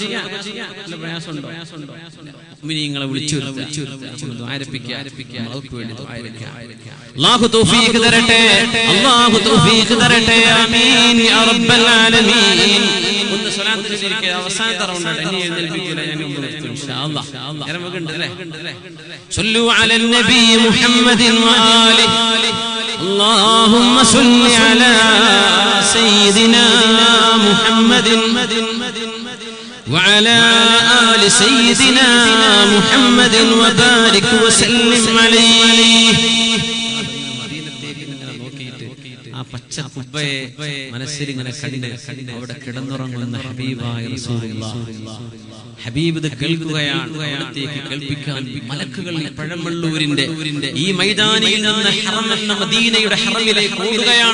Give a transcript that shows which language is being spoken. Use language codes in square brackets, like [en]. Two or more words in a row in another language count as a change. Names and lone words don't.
[ml] മുഅ്മിനീങ്ങളെ വിളിച്ചു അല്ലാഹു തൗഫീഖ് തരട്ടെ, അല്ലാഹു തൗഫീഖ് തരട്ടെ. [ar] آمين يا رب العالمين. [ml] ഒന്ന് സ്വലാത്ത് ചൊല്ലിയിരിക്കുക. അവസാനത്തെ റൗണ്ടാണ്, ഇനി എഴുന്നേൽപ്പിക്കൂല. ഞാൻ [ar] إن شاء الله [ml] ഇറങ്ങുന്നുണ്ട് അല്ലേ. [ar] صلوا على النبي محمد وآله. اللهم صل على سيدنا محمد وعلى آل سيدنا محمد وبارك وسلم عليه. [ml] ആ പച്ച കുബ്ബയെ മനസ്സിൽ ഇങ്ങനെ കണ്ട് അവിടെ കിടന്നുറങ്ങുന്ന ഹബീബായ റസൂലുള്ളാഹ്. ഹബീബ് ഇത് കേൾക്കുകയാണ്. അവിടത്തേക്ക് കേൾപ്പിക്കാൻ മലക്കുകൾ പഴമള്ളൂരിന്റെ ഈ മൈതാനിയിൽ നിന്ന് ഹറം എന്ന മദീനയുടെ ഹറമിലേക്ക് ഓടുകയാണ്.